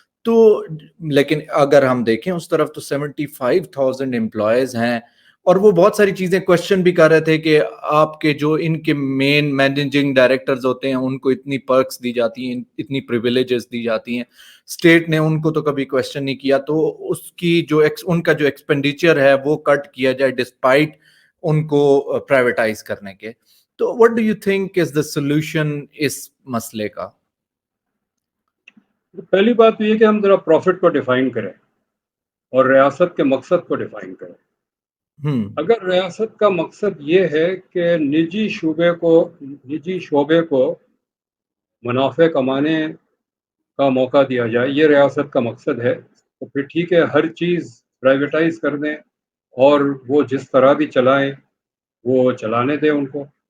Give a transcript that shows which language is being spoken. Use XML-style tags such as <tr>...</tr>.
<ur>تو لیکن اگر ہم دیکھیں اس طرف تو 75,000 امپلائیز ہیں, اور وہ بہت ساری چیزیں کوشچن بھی کر رہے تھے کہ آپ کے جو ان کے مین مینیجنگ ڈائریکٹرز ہوتے ہیں ان کو اتنی پرکس دی جاتی ہیں, اتنی پریویلیجز دی جاتی ہیں, اسٹیٹ نے ان کو تو کبھی کوشچن نہیں کیا, تو اس کی جو ان کا جو ایکسپینڈیچر ہے وہ کٹ کیا جائے ڈسپائٹ ان کو پرائیویٹائز کرنے کے.</ur> <en>تو what do you think is the solution</en> <ur>اس مسئلے کا؟ پہلی بات یہ کہ ہم ذرا پروفٹ کو ڈیفائن کریں اور ریاست کے مقصد کو ڈیفائن کریں. اگر ریاست کا مقصد یہ ہے کہ نجی شعبے کو منافع کمانے کا موقع دیا جائے, یہ ریاست کا مقصد ہے, تو پھر ٹھیک ہے ہر چیز پرائیویٹائز کر دیں اور وہ جس طرح بھی چلائیں وہ چلانے دیں ان کو.</ur>